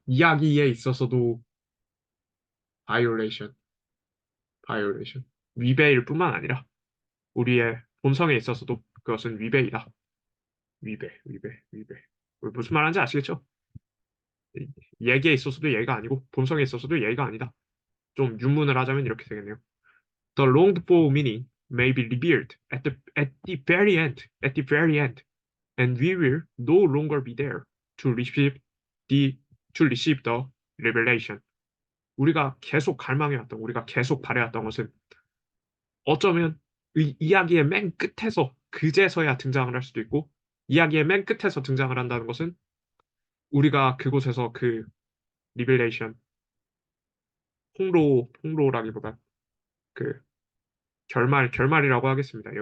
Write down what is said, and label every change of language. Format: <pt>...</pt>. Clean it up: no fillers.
<ko>이야기에 있어서도 바이올레이션 바이올레이션 위배일 뿐만 아니라 우리의 본성에 있어서도 그것은 위배이다. 위배. 무슨 말하는지 아시겠죠? 얘기에 있어서도 얘가 아니고 본성에 있어서도 얘가 아니다. 좀 윤문을 하자면 이렇게 되겠네요.</ko> <en>The longed for meaning may be revealed at the very end, and we will no longer be there to receive the to receive the revelation.</en> <ko>우리가 계속 갈망해왔던, 우리가 계속 바래왔던 것은 어쩌면 이야기의 맨 끝에서 그제서야 등장을 할 수도 있고, 이야기의 맨 끝에서 등장을 한다는 것은 우리가 그곳에서 그 리벨레이션, 홍로라기보다 그 결말이라고 하겠습니다.</ko>